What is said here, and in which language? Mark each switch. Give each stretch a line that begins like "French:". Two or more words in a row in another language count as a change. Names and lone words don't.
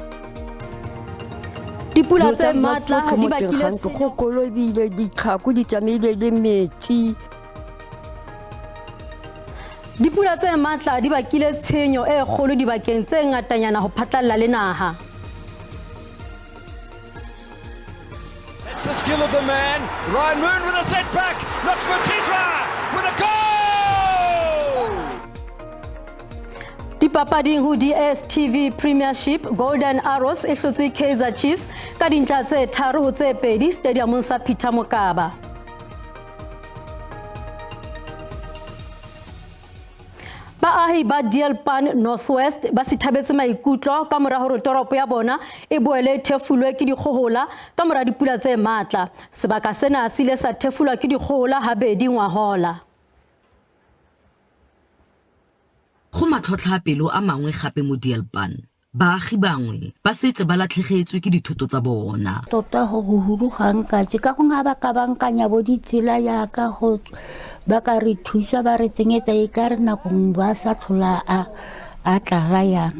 Southern Sotho: Dipula tse matla di bakile kgokolo ebile ditlhako di tsamaile le metsi. Dipula tse matla di bakile tshenyo e kgolo dibakeng tse ngatanyana ho phatlalla le naha.
English: It's the skill of the man. Ryan Moon with a setback. Knocks Ditaba with a goal!
Southern Sotho: Dipapading ho DStv Premiership Golden Arrows e hlotse Kaizer Chiefs ka dintlha tse 3-2 stadiumong sa Peter Mokaba. Baahi ba Ditaba Northwest ba sithabetse maikutlo ka mora hore toropo ya bona e boele thefulwe ke dikgohola ka mora dipula tse matla. Sebaka sena se ile sa thefulwa ke dikgohola habedi ngwahola.
Tswana: Go matlhotlha pelo a mangwe gape mo Ditaba. Baagi bangwe ba setse ba latlhegetswe ke dithoto tsa bona. Tota go hurugang ka go ngaba ka bankanya bo ditsela ya ka go ba ka re thusa ba re tsenyetsa e ka re nakong ba sa tlhola a tla yang.